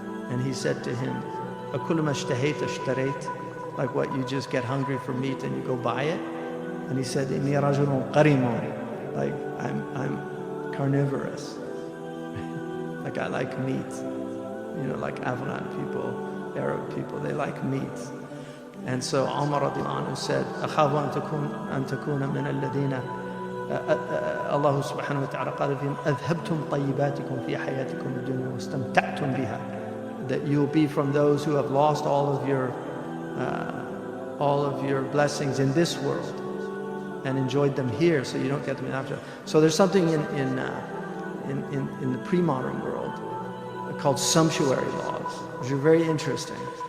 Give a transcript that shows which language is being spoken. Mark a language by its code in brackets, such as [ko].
[en] And he said to him, [ar] أَكُلُ مَا اشْتَهَيْتَ اشْتَرَيْتَ. [en] Like what, you just get hungry for meat and you go buy it? And he said, [ar] إِنِّي رَجُلٌ قَرِيمٌ. [en] Like, I'm carnivorous. Like, I like meat. You know, like Afghan people, Arab people, they like meat. And so Umar radiallahu anhu said, [ar] أَخَافُ أَن تَكُونَ مِنَ الَّذِينَ Allah subhanahu wa ta'ala قال فيهم أَذْهَبْتُمْ طَيِّبَاتِكُمْ فِي حَيَاتِكُمْ الدُّنْيَا وَاسْتَمْتَعْتُمْ بِهَا. [en] That you'll be from those who have lost all of your blessings in this world and enjoyed them here, so you don't get them in after. So there's something in the pre-modern world called sumptuary laws, which are very interesting.